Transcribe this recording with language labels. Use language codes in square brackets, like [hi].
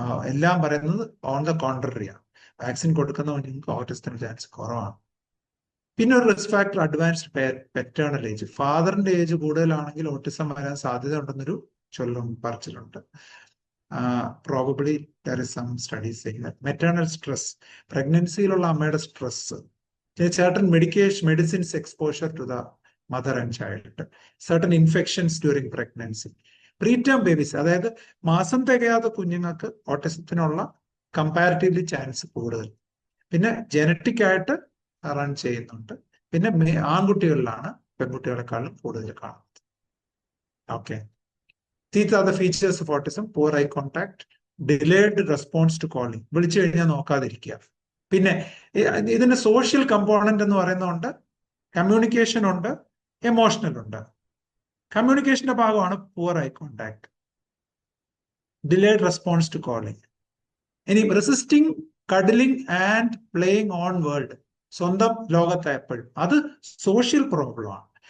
[ml] എല്ലാം പറയുന്നത് on the കോൺട്രറിയാണ്. Vaccine കൊടുക്കുന്ന കുഞ്ഞുങ്ങൾക്ക് ഓട്ടിസത്തിന് ചാൻസ് കുറവാണ്. പിന്നെ ഒരു risk factor advanced paternal age. ഫാദറിന്റെ age കൂടുതലാണെങ്കിൽ ഓട്ടിസം വരാൻ സാധ്യത ഉണ്ടെന്നൊരു പറച്ചിലുണ്ട്. [en] Probably there is some studies saying that. [ml] Maternal stress, പ്രഗ്നൻസിയിലുള്ള അമ്മയുടെ stress, [en] certain medicines exposure to the mother and child, certain infections during pregnancy, preterm babies, [ml] അതായത് മാസം തികയാത്ത കുഞ്ഞുങ്ങൾക്ക് ഓട്ടിസത്തിനുള്ള comparatively chance കൂടുതൽ. പിന്നെ genetic ആയിട്ട് റൺ ചെയ്യുന്നുണ്ട്. പിന്നെ ആൺകുട്ടികളിലാണ് പെൺകുട്ടികളെക്കാളും കൂടുതൽ കാണുന്നത്. Okay. [en] These are the features of autism: poor eye contact, delayed response to calling, [ml] വിളിച്ചു കഴിഞ്ഞാൽ നോക്കാതിരിക്കുക. പിന്നെ ഇതിന്റെ സോഷ്യൽ കമ്പോണന്റ് എന്ന് പറയുന്നതുകൊണ്ട് കമ്മ്യൂണിക്കേഷൻ ഉണ്ട്, എമോഷണൽ ഉണ്ട്. കമ്മ്യൂണിക്കേഷന്റെ ഭാഗമാണ് പൂർ eye contact, delayed response to calling. ഇനി [en] resisting cuddling and playing own world, [ml] സ്വന്തം ലോകത്തെ എപ്പോഴും, അത് സോഷ്യൽ പ്രോബ്ലം ആണ്.